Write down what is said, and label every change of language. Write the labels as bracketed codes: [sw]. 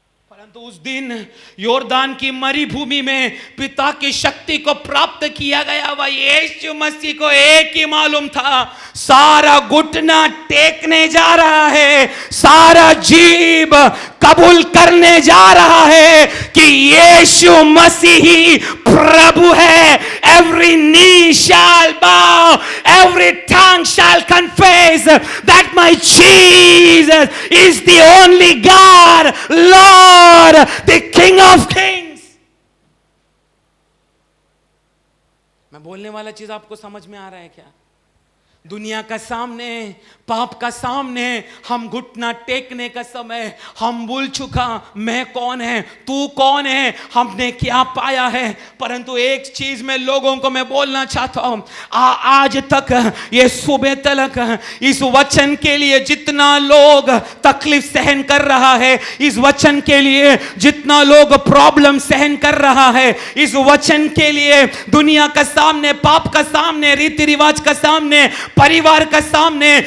[hi] परंतु उस दिन योरदान की मरुभूमि में पिता की शक्ति को प्राप्त किया गया वह यीशु मसीह को एक ही मालूम था, सारा घुटना टेकने जा रहा है, सारा जीभ कबूल करने जा रहा है कि यीशु मसीह ही प्रभु है। [en] Every knee shall bow, every tongue shall confess that my Jesus is the only God, Lord, the King of Kings. [hi] मैं बोलने वाला चीज आपको समझ में आ रहा है क्या? दुनिया का सामने, पाप का सामने हम घुटना टेकने का समय हम भूल चुका मैं कौन है, तू कौन है, हमने क्या पाया है। परंतु एक चीज मैं लोगों को मैं बोलना चाहता हूं, आज तक ये सुबह तक इस वचन के लिए जितना लोग तकलीफ सहन कर रहा है, इस वचन के लिए जितना लोग प्रॉब्लम सहन कर रहा है, इस वचन के लिए दुनिया का सामने, पाप का सामने, रीति रिवाज का सामने, परिवार का सामने